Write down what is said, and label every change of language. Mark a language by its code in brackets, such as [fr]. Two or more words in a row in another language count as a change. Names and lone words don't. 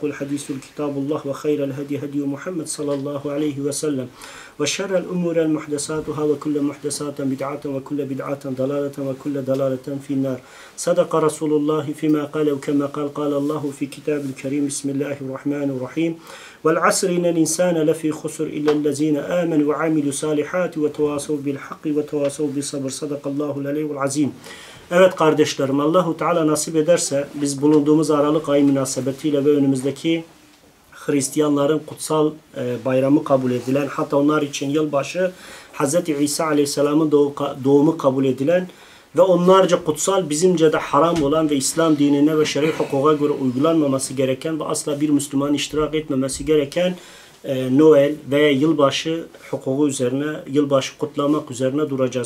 [ar] الحديث كتاب الله وخير الهدي هدي محمد صلى الله عليه وسلم وشر الأمور المحدثاتها وكل محدثات بدعة وكل بدعة ضلالة وكل ضلالة في النار صدق رسول الله فيما قال وكما قال الله في كتاب الكريم بسم الله الرحمن الرحيم والعصر إن الإنسان لفي خسر إلا الذين آمنوا وعملوا الصالحات وتواصوا بالحق وتواصوا بالصبر صدق الله العلي العظيم. [tr] Evet kardeşlerim, Allahu Teala nasip ederse biz bulunduğumuz Aralık ayı münasebetiyle ve önümüzdeki Hristiyanların kutsal bayramı kabul edilen, hatta onlar için yılbaşı Hz. İsa Aleyhisselam'ın doğumu kabul edilen ve onlarca kutsal, bizimce de haram olan ve İslam dinine ve şer'i hukuka göre uygulanmaması gereken ve asla bir Müslüman iştirak etmemesi gereken Noel ve yılbaşı hukuku üzerine, yılbaşı kutlamak üzerine duracağız.